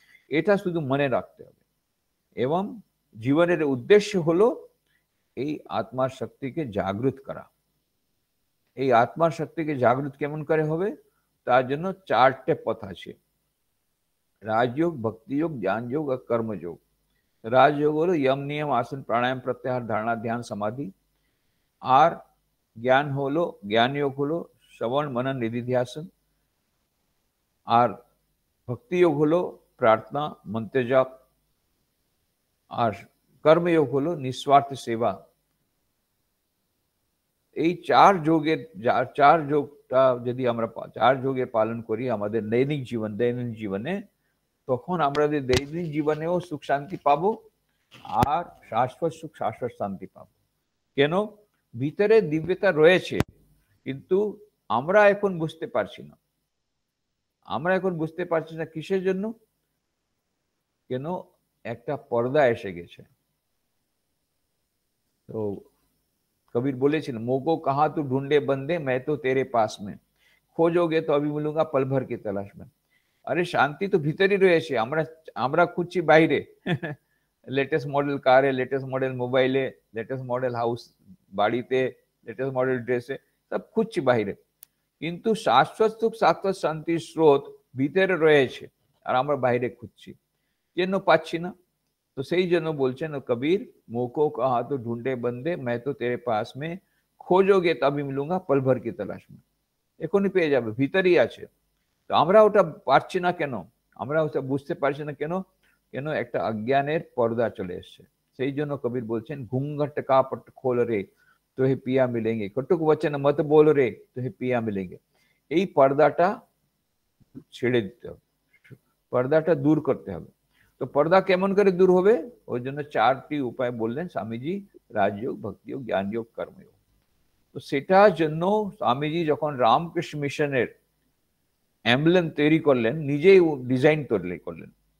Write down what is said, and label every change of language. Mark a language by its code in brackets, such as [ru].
[bn] এটা শুধু মনে রাখতে হবে। এবং জীবনের উদ্দেশ্য হলো এই আত্মার শক্তিকে জাগৃত করা। এই আত্মার শক্তিকে জাগৃত কেমন করে হবে? তার জন্য চারটে পথ আছে: রাজযোগ, ভক্তিযোগ, জ্ঞানযোগ আর কর্মযোগ। রাজযোগ হলো यम नियम आसन प्राणायाम प्रत्याहार धारणा ध्यान समाधि। আর জ্ঞান হলো, জ্ঞান যোগ হলো শ্রবণ মনন নিধিধ্যাসন। আর ভক্তি যোগ হলো প্রার্থনা মন্ত্র জপ। আর কর্মযোগ হলো নিঃস্বার্থ সেবা। এই চার যোগটা যদি আমরা চার যোগের পালন করি আমাদের দৈনিক জীবনে, তখন আমরা দৈনিক জীবনেও সুখ শান্তি পাবো, আর শাশ্বত সুখ শাশ্বত শান্তি পাবো। কেন? ভিতরে দিব্যতা রয়েছে, কিন্তু আমরা এখন বুঝতে পারছি না। আমরা এখন বুঝতে পারছি না কিসের জন্য? কেন? একটা পর্দা এসে গেছে। [hi] তো कबीर बोलेছিলেন, मोको कहा तू ढूंढे बंदे, मैं तो तेरे पास में, खोजोगे तो अभी मिलूंगा पल भर की तलाश में। [bn] আরে শান্তি তো ভিতরেই রয়েছে, আমরা আমরা খুঁজছি বাইরে। লেটেস্ট মডেল কারে, লেটেস্ট মডেল মোবাইলে, লেটেস্ট মডেল হাউস বাড়িতে, লেটেস্ট মডেল ড্রেসে, সব খুঁজছি বাইরে। কিন্তু শাশ্বত সুখ শাশ্বত শান্তির স্রোত ভিতরে রয়েছে, আর আমরা বাইরে খুঁজছি, জন্য পাচ্ছি না। তো সেই জন্য বলছেন কবির, [hi] মোको कहा तो ढूंढे बंदे, मैं तो तेरे पास में, खोजोगे तभी मिलूंगा पल भर की तलाश में। [bn] এখনই পেয়ে যাবে, ভিতরেই আছে। তো আমরা ওটা পারছি না কেন? আমরা ওটা বুঝতে পারছি না কেন? কেন? একটা অজ্ঞানের পর্দা চলে এসছে। সেই জন্য কবির বলছেন, [hi] ঘুंघट का पट खोल रे तो ही पिया मिलेंगे, कटुक वचन मत बोल रे तो ही पिया मिलेंगे। [bn] এই পর্দাটা ছেড়ে দিতে হবে, পর্দাটা দূর করতে হবে। তো পর্দা কেমন করে দূর হবে? ওই জন্য চারটি উপায় বললেন স্বামীজি: রাজযোগ, ভক্তিযোগ, জ্ঞানযোগ, কর্মযোগ। তো সেটার জন্য স্বামীজি যখন রামকৃষ্ণ মিশনের এমব্লেম তৈরি করলেন, নিজেই ডিজাইন তৈরি করলেন।